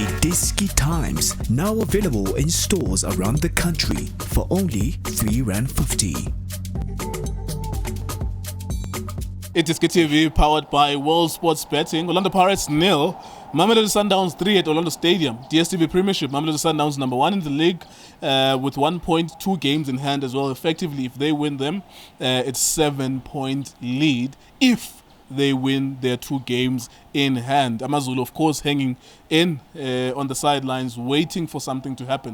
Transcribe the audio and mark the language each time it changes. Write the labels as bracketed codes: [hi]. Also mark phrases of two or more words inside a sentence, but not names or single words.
[en] Diski Times, now available in stores around the country for only R3.50. iDiskiTV powered by World Sports Betting. Orlando Pirates 0, Mamelodi Sundowns 3 at Orlando Stadium. DStv Premiership, Mamelodi Sundowns number 1 in the league with 1 point, 2 games in hand as well. Effectively, if they win them, it's 7-point lead if they win their 2 games in hand. Amazulu, of course, hanging in on the sidelines, waiting for something to happen.